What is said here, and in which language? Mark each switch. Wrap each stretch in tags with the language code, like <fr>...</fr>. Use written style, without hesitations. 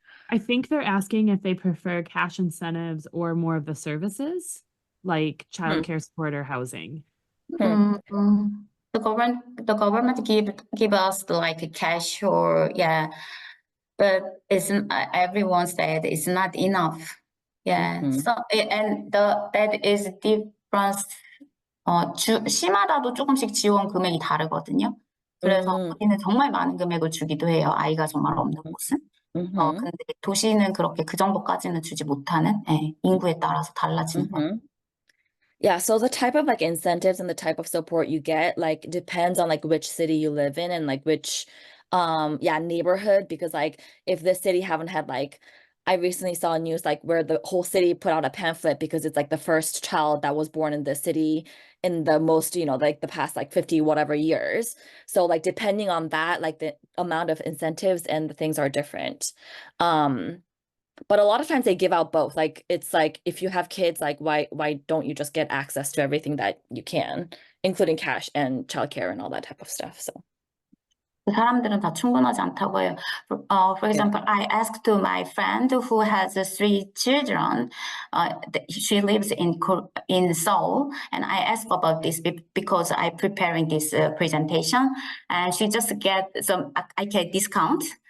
<en>I think they're asking if they prefer cash incentives or more of the services like childcare support or housing. The government give us like cash or but isn't everyone said it's not enough. So and that is difference.</en> <ko>시마다도 조금씩 지원 금액이 다르거든요. 그래서 우리는 정말 많은 금액을 주기도 해요. 아이가 정말 없는 곳은. 근데 도시는 그렇게 그 정도까지는 주지 못하는 인구에 따라서 달라지는 거.</ko> <en>Yeah, so the type of like incentives and the type of support you get like depends on like which city you live in and like which neighborhood, because like if this city haven't had like, I recently saw news like where the whole city put out a pamphlet because it's like the first child that was born in this city in the most, like the past like 50 whatever years. So like depending on that, like the amount of incentives and the things are different. But a lot of times they give out both. Like it's like if you have kids, like why don't you just get access to everything that you can, including cash and childcare and all that type of stuff. So</en> <ko>사람들은 다 충분하지 않다고 해요.</ko> <en>For example, I asked to my friend who has 3 children. She lives in Seoul, and I asked about this because I'm preparing this presentation, and she just get some. I get discount.</en>